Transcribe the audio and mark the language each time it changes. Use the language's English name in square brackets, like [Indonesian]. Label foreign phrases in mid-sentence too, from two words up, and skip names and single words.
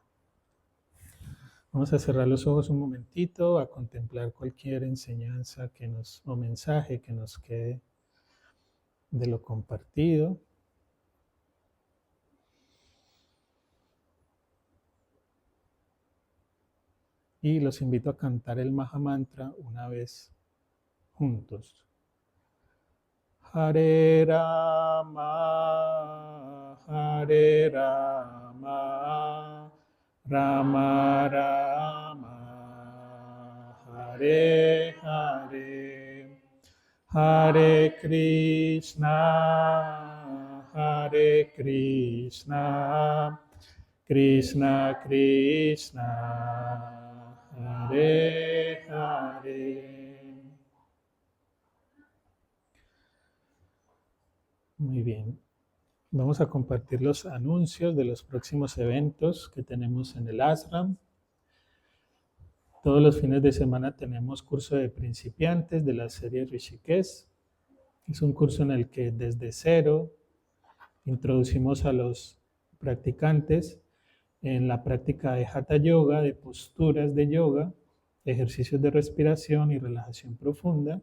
[Spanish] Vamos a cerrar los ojos un momentito, a contemplar cualquier enseñanza o mensaje que nos quede de lo compartido. Y los invito a cantar el Maha Mantra una vez juntos. [Sanskrit] Hare Rama, Hare Rama, Rama Rama, Hare Hare, Hare Krishna, Hare Krishna, Krishna Krishna, Hare Hare. [Spanish] Muy bien. Vamos a compartir los anuncios de los próximos eventos que tenemos en el ashram. Todos los fines de semana tenemos curso de principiantes de la serie Rishikesh. Es un curso en el que desde cero introducimos a los practicantes en la práctica de Hatha Yoga, de posturas de yoga, ejercicios de respiración y relajación profunda.